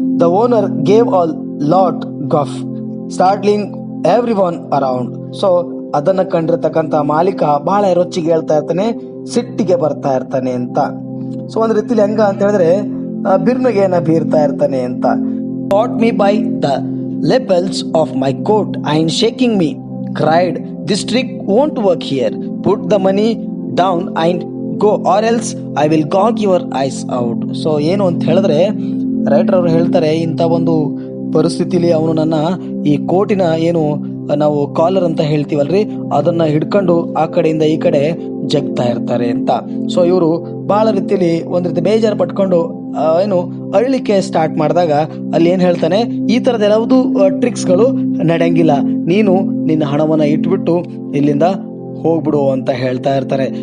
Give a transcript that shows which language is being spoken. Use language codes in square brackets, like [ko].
[en] The owner gave a loud guffaw startling everyone around. [kn] So ಅದನ್ನ ಕಂಡಿರ್ತಕ್ಕಂಥ ಮಾಲೀಕ ಬಹಳ ರೊಚ್ಚಿಗೆ ಹೇಳ್ತಾ ಇರ್ತಾನೆ, ಸಿಟ್ಟಿಗೆ ಬರ್ತಾ ಇರ್ತಾನೆ ಅಂತ. ಸೊ ಒಂದ್ ರೀತಿಲಿ ಹೆಂಗ ಅಂತ ಹೇಳಿದ್ರೆ, ಬಿರ್ನಿಗೆನ ಬೀರ್ತಾ ಇರ್ತಾನೆ ಅಂತ. [en] caught me by the lapels of my coat and shaking me, cried, "This trick won't work here. Put the money down and go, or else I will gouge your eyes out." [kn] So ಏನು ಅಂತ ಹೇಳಿದ್ರೆ, writer ಅವರು ಹೇಳ್ತಾರೆ, ಇಂಥ ಒಂದು ಪರಿಸ್ಥಿತಿಲಿ ಅವನು ನನ್ನ ಈ ಕೋಟಿನ ಏನು ನಾವು ಕಾಲರ್ ಅಂತ ಹೇಳ್ತೀವಲ್ರಿ, ಅದನ್ನ ಹಿಡ್ಕೊಂಡು ಆ ಕಡೆಯಿಂದ ಈ ಕಡೆ ಜಗ್ತಾ ಇರ್ತಾರೆ ಅಂತ. ಸೊ ಇವರು ಬಹಳ ರೀತಿಯಲ್ಲಿ ಒಂದ್ ರೀತಿ ಬೇಜಾರು ಪಟ್ಕೊಂಡು ಏನು ಅಳ್ಲಿಕ್ಕೆ ಸ್ಟಾರ್ಟ್ ಮಾಡಿದಾಗ ಅಲ್ಲಿ ಏನ್ ಹೇಳ್ತಾನೆ, ಈ ತರದ ಯಾವುದು ಟ್ರಿಕ್ಸ್ ಗಳು ನಡೆಯಂಗಿಲ್ಲ, ನೀನು ನಿನ್ನ ಹಣವನ್ನ ಇಟ್ಬಿಟ್ಟು ಇಲ್ಲಿಂದ ಹೋಗ್ಬಿಡು ಅಂತ ಹೇಳ್ತಾ ಇರ್ತಾರೆ.